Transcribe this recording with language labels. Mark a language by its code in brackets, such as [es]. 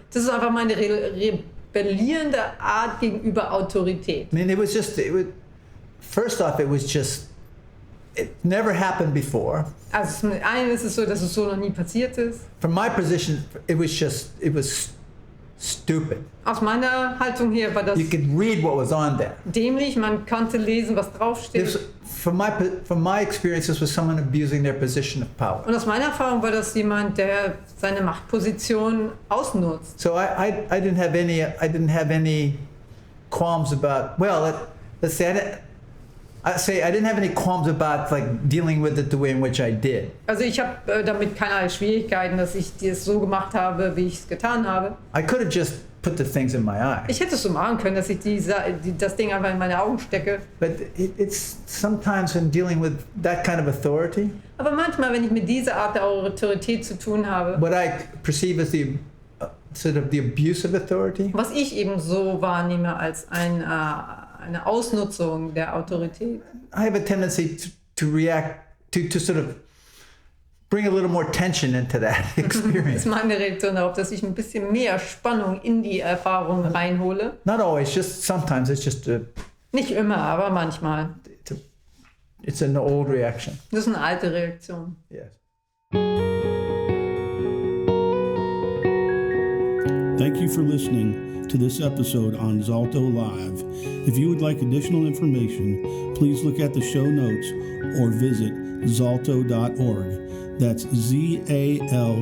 [de] Das ist einfach meine rebellierende Art gegenüber Autorität. [en] I mean, first off, it never happened before. [de] Also zum einen ist es so, dass es so noch nie passiert ist. [en] From my position, it was stupid. [de] Aus meiner Haltung her war das [en] You could read what was on there. [de] dämlich, man konnte lesen, was draufsteht. [en] From my experience, this was someone abusing their position of power. [de] Und aus meiner Erfahrung war das jemand, der seine Machtposition ausnutzt. [en] So I didn't have any qualms about. Well, let's say I didn't have any qualms about like dealing with it the way in which I did. [de] Also ich habe damit keinerlei Schwierigkeiten, dass ich es so gemacht habe, wie ich es getan habe. [en] I could have just put the things in my eye. [de] Ich hätte es so machen können, dass ich das Ding einfach in meine Augen stecke. [en] But it's sometimes in dealing with that kind of authority. [de] Aber manchmal, wenn ich mit dieser Art der Autorität zu tun habe, [en] What I perceive as the sort of the abuse of authority. [de] was ich eben so wahrnehme als eine Ausnutzung der Autorität. [en] I have a tendency to react to sort of bring a little more tension into that [de] Das [en] experience. [de] ist meine Reaktion darauf, dass ich ein bisschen mehr Spannung in die Erfahrung reinhole. [en] Not always, just sometimes. It's just [de] Nicht immer, aber manchmal. [en] it's an old reaction. [de] Das ist eine alte Reaktion. [en] Yes. Thank you for listening to this episode on Zaltho Live. If you would like additional information, please look at the show notes or visit zaltho.org. That's ZALTHO.org.